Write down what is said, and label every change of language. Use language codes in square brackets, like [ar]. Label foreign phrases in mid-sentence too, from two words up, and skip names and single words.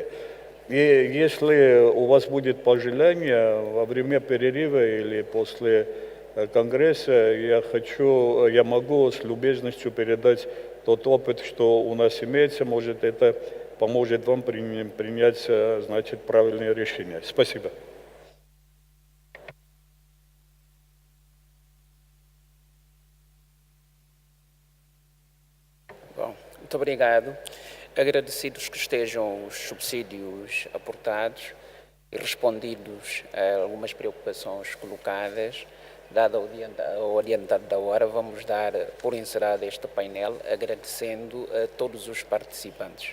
[ru] И если у вас будет пожелание во время перерыва или после Конгресса, я могу с любезностью передать тот опыт, что у нас имеется, может, это поможет вам принять, значит, правильное решение. Спасибо. [pt] Bom, muito obrigado. Agradecidos que estejam os subsídios aportados e respondidos a algumas preocupações colocadas, dado o adiantado da hora, vamos dar por encerrado este painel, agradecendo a todos os participantes.